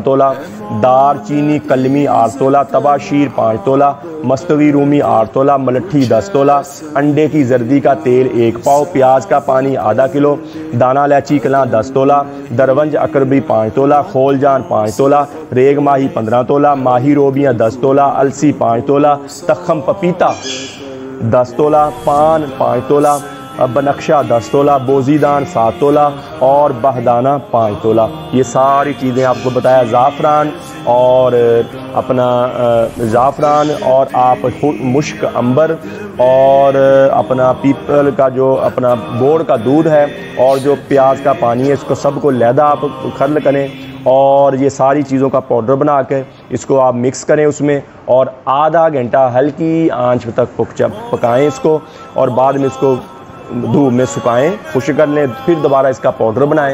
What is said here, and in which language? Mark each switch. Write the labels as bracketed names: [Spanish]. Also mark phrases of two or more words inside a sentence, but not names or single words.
[Urdu] تولہ، دار چینی قلمی 8 تولہ، طباشیر 5 تولہ، مستگی رومی 8 تولہ، ملٹھی 10 تولہ، انڈے کی زردی کا تیل 1 پاؤ، پیاز کا پانی آدھا کلو، دانہ الائچی کلاں 10 تولہ، درونج عقربی 5 تولہ، خولنجان 5 تولہ، ریگ ماہی 15 تولہ، ماہی روبیاں 10 تولہ، السی 5 تولہ، تخم پپیتا 10 تولہ، پان 5 تولہ، بنفشہ 10 تولہ، بوزیدان 7 تولہ اور بہدانہ 5 تولہ. یہ ساری چیزیں آپ کو بتایا۔ زعفران اور اور آپ مشک عنبر اور اپنا پیپل کا جو اپنا بوہڑ کا دودھ ہے اور جو پیاز کا پانی ہے، اس کو سب کو علیحدہ آپ کھرل کریں اور یہ ساری چیزوں کا پاؤڈر بنا کے اس کو آپ مکس کریں اس میں، اور آدھا گھنٹہ ہلکی آنچ تک پکائیں اس کو، اور بعد میں اس کو دھوپ میں سکھائیں، خشک کر لیں، پھر دوبارہ اس کا پاؤڈر بنائیں.